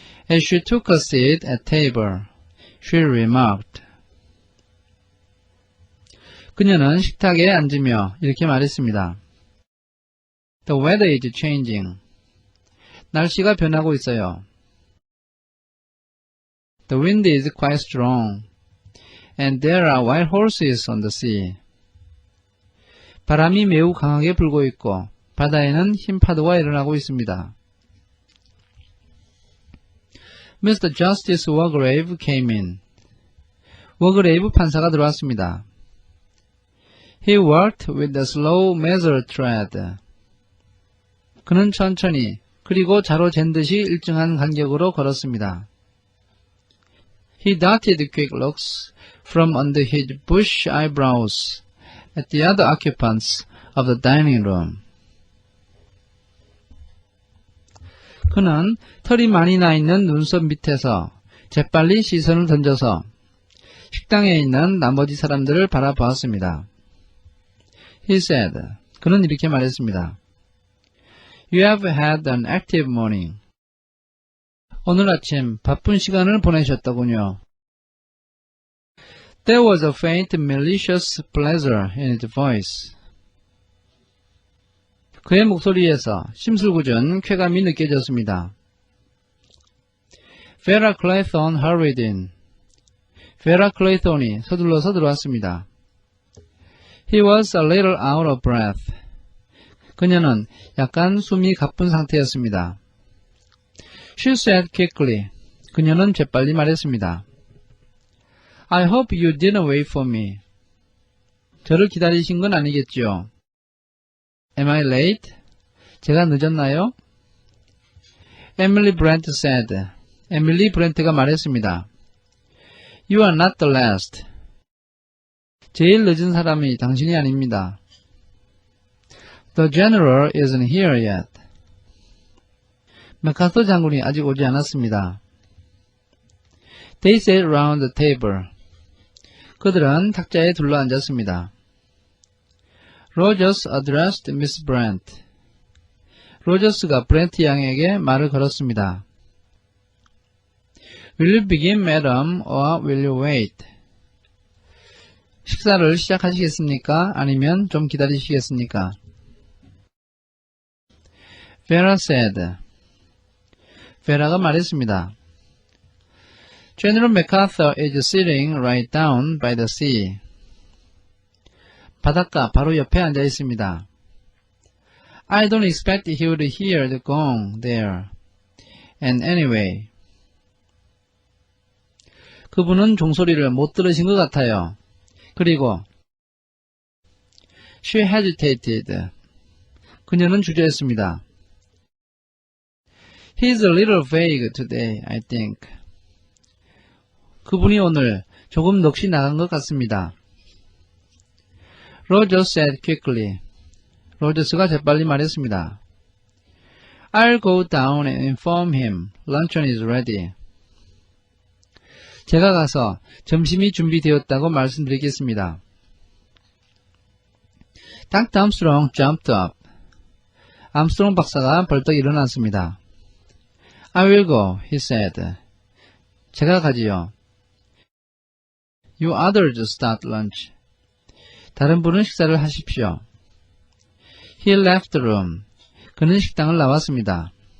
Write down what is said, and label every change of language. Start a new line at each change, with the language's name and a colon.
English: As she took a seat at table, she remarked.
Korean: 그녀는 식탁에 앉으며 이렇게 말했습니다.
English: The weather is changing.
Korean: 날씨가 변하고 있어요.
English: The wind is quite strong, and there are wild horses on the sea.
Korean: 바람이 매우 강하게 불고 있고 바다에는 흰 파도가 일어나고 있습니다.
English: Mr. Justice Wargrave came in.
Korean: 워그레이브 판사가 들어왔습니다.
English: He walked with a slow, measured tread.
Korean: 그는 천천히 그리고 자로 잰 듯이 일정한 간격으로 걸었습니다.
English: He darted quick looks from under his bush eyebrows at the other occupants of the dining room.
Korean: 그는 털이 많이 나 있는 눈썹 밑에서 재빨리 시선을 던져서 식당에 있는 나머지 사람들을 바라보았습니다.
English: He said,
Korean: 그는 이렇게 말했습니다.
English: You have had an active morning.
Korean: 오늘 아침 바쁜 시간을 보내셨더군요.
English: There was a faint malicious pleasure in his voice.
Korean: 그의 목소리에서 심술궂은 쾌감이 느껴졌습니다.
English: Vera Clayton hurried in.
Korean: Vera Clayton이 서둘러서 들어왔습니다.
English: He was a little out of breath.
Korean: 그녀는 약간 숨이 가쁜 상태였습니다.
English: She said quickly.
Korean: 그녀는 재빨리 말했습니다.
English: I hope you didn't wait for me.
Korean: 저를 기다리신 건 아니겠죠?
English: Am I late?
Korean: 제가 늦었나요?
English: Emily Brent said.
Korean: 에밀리 브렌트가 말했습니다.
English: You are not the last.
Korean: 제일 늦은 사람이 당신이 아닙니다.
English: The general isn't here yet.
Korean: 맥카서 장군이 아직 오지 않았습니다.
English: They sat around the table.
Korean: 그들은 탁자에 둘러앉았습니다.
English: Rogers addressed Miss Brent.
Korean: 로저스가 브렌트 양에게 말을 걸었습니다.
English: Will you begin, madam, or will you wait?
Korean: 식사를 시작하시겠습니까? 아니면 좀 기다리시겠습니까?
English: Vera said.
Korean: Vera가 말했습니다.
English: General MacArthur is sitting right down by the sea.
Korean: 바닷가 바로 옆에 앉아 있습니다.
English: I don't expect he would hear the gong there. And anyway.
Korean: 그분은 종소리를 못 들으신 것 같아요. 그리고
English: She hesitated.
Korean: 그녀는 주저했습니다.
English: He's a little vague today, I think.
Korean: 그분이 오늘 조금 넋이 나간 것 같습니다.
English: Rogers said quickly.
Korean: 로저스가 재빨리 말했습니다.
English: I'll go down and inform him. Luncheon is ready.
Korean: 제가 가서 점심이 준비되었다고 말씀드리겠습니다.
English: Dr. Armstrong jumped up.
Korean: 암스트롱 박사가 벌떡 일어났습니다.
English: I will go, he said.
Korean: 제가 가지요.
English: You others start lunch.
Korean: 다른 분은 식사를 하십시오.
English: He left the room.
Korean: 그는 식당을 나왔습니다.